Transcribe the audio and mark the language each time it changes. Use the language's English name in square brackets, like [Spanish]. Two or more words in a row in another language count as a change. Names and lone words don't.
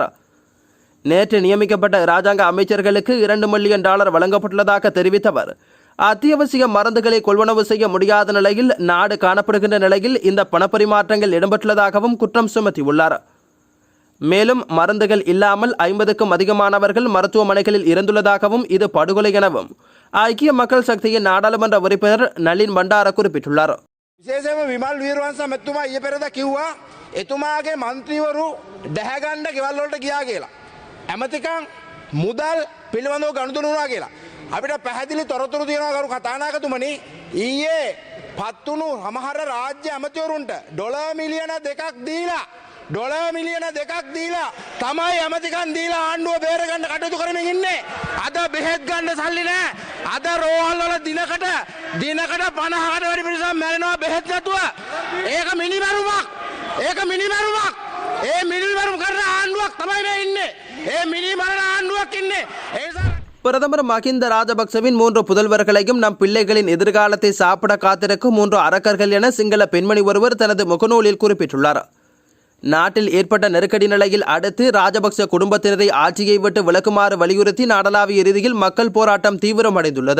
[Tamil] நேற்று நியமிக்கப்பட்ட இராஜாங்க அமைச்சர்களுக்கு $2 மில்லியன் வழங்கப்பட்டுள்ளதாக தெரிவித்தவர், அத்தியாவசிய மருந்துகளை கொள்வனவு செய்ய முடியாத நிலையில் நாடு காணப்படுகின்ற நிலையில் இந்த பணப்பரிமாற்றங்கள் இடம்பெற்றுள்ளதாகவும் குற்றம் சுமத்தியுள்ளார். மேலும் மருந்துகள் இல்லாமல் 50க்கும் அதிகமானவர்கள் மருத்துவமனைகளில் இருந்துள்ளதாகவும் இது படுகொலை எனவும் ஐக்கிய மக்கள் சக்தியின் நாடாளுமன்ற உறுப்பினர் நளின் பண்டார குறிப்பிட்டுள்ளார். [Sinhala] විශේෂයෙන්ම විමල් වීරවංශ මැතිතුමා ඊයේ පෙරේද කිව්වා එතුමාගේ മന്ത്രിවරු දැහැගන්න ගෙවල් වලට ගියා කියලා. ඇමතිකම් මුදල් පිළිබඳව ගනුදෙනු වුණා කියලා. අපිට පැහැදිලි තොරතුරු තියෙනවා කරු කතානායකතුමනි. ඊයේ පත්තුණු සමහර රාජ්‍ය ඇමතිවරුන්ට $2 මිලියන 2ක් දීලා තමයි ඇමතිකම් දීලා ආණ්ඩුව බේරගන්න කටයුතු කරමින් ඉන්නේ. අද බෙහෙත් ගන්න සල්ලි නැහැ. අද රෝහල් වල දිනකට 50කට වැඩි පිරිසක් මැරෙනවා බෙහෙත් නැතුව. ඒක මිනිමරුමක්. ඒ මිනිමරුම් කරන ආණ්ඩුවක් තමයි මේ ඉන්නේ. ඒ මිනිමරණ ආණ්ඩුවක් ඉන්නේ. [Tamil] பிரதமர் மஹிந்த ராஜபக்சவின் 3 புதல்வர்களையும் நம் பிள்ளைகளின் எதிர்காலத்தை சாப்பிட காத்திருக்கும் 3 அரக்கர்கள் என சிங்கள பெண்மணி ஒருவர் தனது முகநூலில் குறிப்பிட்டுள்ளார். நாட்டில் ஏற்பட்ட நெருக்கடி நிலையில் அடுத்து ராஜபக்ச குடும்பத்தினரை ஆட்சியை விட்டு விலக்குமாறு வலியுறுத்தி நாடளாவிய ரீதியில் மக்கள் போராட்டம் தீவிரமடைந்துள்ளது.